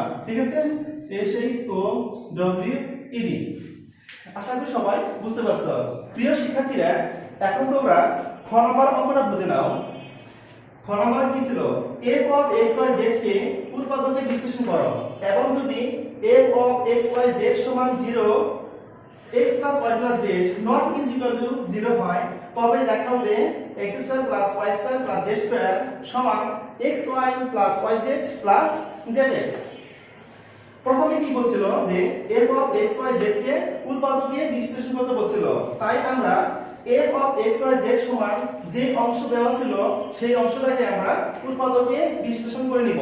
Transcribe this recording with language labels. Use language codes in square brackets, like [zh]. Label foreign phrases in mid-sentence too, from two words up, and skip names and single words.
[bn] ঠিক আছে, SHOWED। আশা করি সবাই বুঝতে পারছো। প্রিয় শিক্ষার্থীরা, এখন তোমরা খ নম্বর অঙ্কটা বুঝে নাও। খ নম্বর কি ছিল? [en] f of xyz [bn] কে উৎপাদকে বিশ্লেষণ করো এবং যদি [en] f of xyz [bn] সমান [en] 0 x plus y plus z not is equal to 0 [bn] হয় তবে দেখাও যে [en] x square plus y square plus z square [bn] সমান [en] xy plus yz plus zx। [bn] প্রথমে কি বলছিল যে [en] f of xyz [bn] কে উৎপাদকে বিশ্লেষণ করতে বলছিল, তাই আমরা [en] f of xyz [bn] সমান যে অংশ দেওয়া ছিল সেই অংশটাকে আমরা উৎপাদকে বিশ্লেষণ করে নিব।